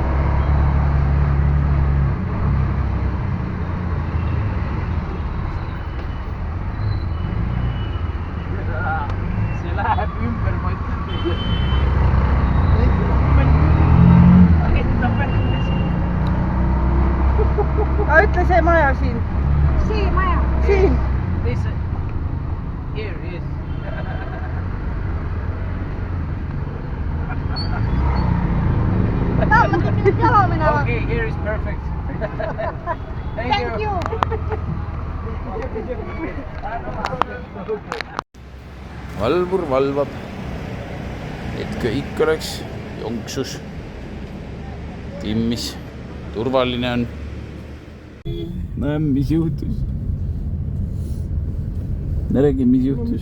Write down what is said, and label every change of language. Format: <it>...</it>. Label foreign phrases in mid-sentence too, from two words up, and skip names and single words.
<et>See läheb ümber, ma ütlen teile. Ütle see maja siin. See maja. Siin.</et> <en>Here is.</en> <et>Ma tegin nüüd jala minema.</et> <en>Okay, here is perfect. Thank you.</en> <et>Valvur valvab, et kõik oleks jonksus, timmis, turvaline on. Mis juhtus? Räägi, mis juhtus?</et>